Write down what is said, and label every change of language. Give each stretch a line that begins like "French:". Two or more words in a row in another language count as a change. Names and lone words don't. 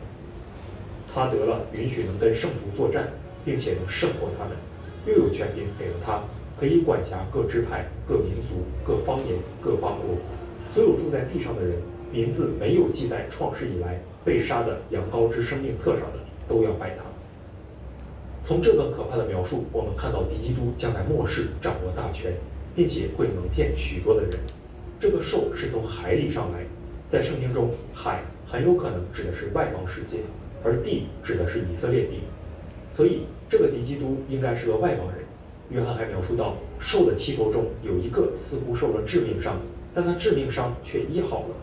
Chinese: 他得了允許能跟聖徒作戰，並且能勝過他們，又有權柄給了他，可以管轄各支派、各民族、各方言、各邦國。所有住在地上的人，名字沒有記在創世以來被殺的羊羔之生命冊上的，都要拜他。從這段可怕的描述，我們看到敵基督將在末世掌握大權，並且會蒙騙許多的人。這個獸是從海裡上來，在聖經中，海很有可能指的是外邦世界，而地指的是以色列地。所以，這個敵基督應該是個外邦人。約翰還描述到，獸的七頭中有一個似乎受了致命傷，但那致命傷卻醫好了。